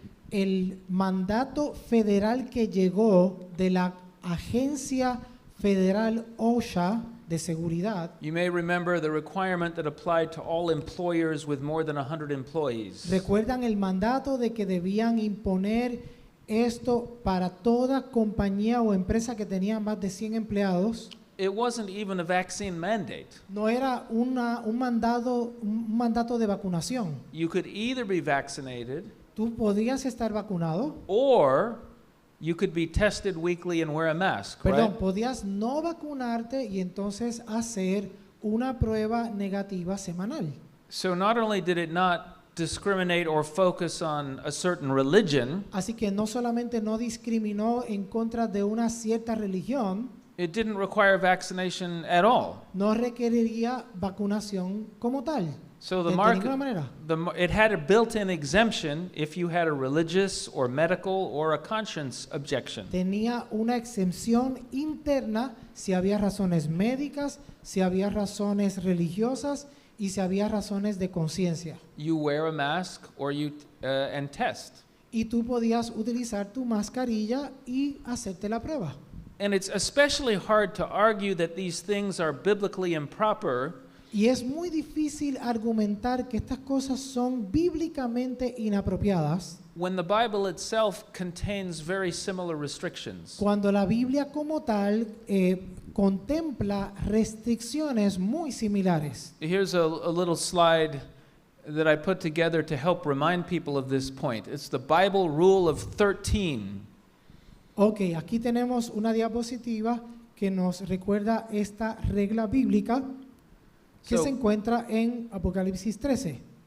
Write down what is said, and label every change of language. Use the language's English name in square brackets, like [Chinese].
[Spanish] El mandato federal que llegó de la agencia federal OSHA de seguridad, [English] you may remember the requirement that applied to all employers with more than 100 employees. [Spanish] recuerdan el mandato de que debían imponer esto para toda compañía o empresa que tenía más de 100 empleados. [English] It wasn't even a vaccine mandate. [Spanish] No era un mandato de vacunación. [English] You could either be vaccinated [Spanish] Tú podías estar vacunado, [English] or you could be tested weekly and wear a mask, [Spanish] perdón, [English] right? [Spanish] podías no vacunarte y entonces hacer una prueba negativa semanal. [English] So not only did it not discriminate or focus on a certain religion, [Spanish] Así que no solamente no discriminó en contra de una cierta religión, [English] it didn't require vaccination at all. [Spanish] no requeriría vacunación como tal. [English] So [Spanish] De ninguna manera. [English] it had a built-in exemption if you had a religious or medical or a conscience objection. [Spanish] Tenía una exención interna si había razones médicas, si había razones religiosas y si había razones de conciencia. [English] You wear a mask or and test. [Spanish] Y tú podías utilizar tu mascarilla y hacerte la prueba. [English] And it's especially hard to argue that these things are biblically improper [Spanish] Y es muy difícil argumentar que estas cosas son bíblicamente inapropiadas [English] when the Bible itself contains very similar restrictions. [Spanish] cuando la Biblia como tal contempla restricciones muy similares. [English] Here's a little slide that I put together to help remind people of this point. It's the Bible rule of 13. [Spanish] Ok, aquí tenemos una diapositiva que nos recuerda esta regla bíblica que [English] So- [Spanish] se encuentra en Apocalipsis 13.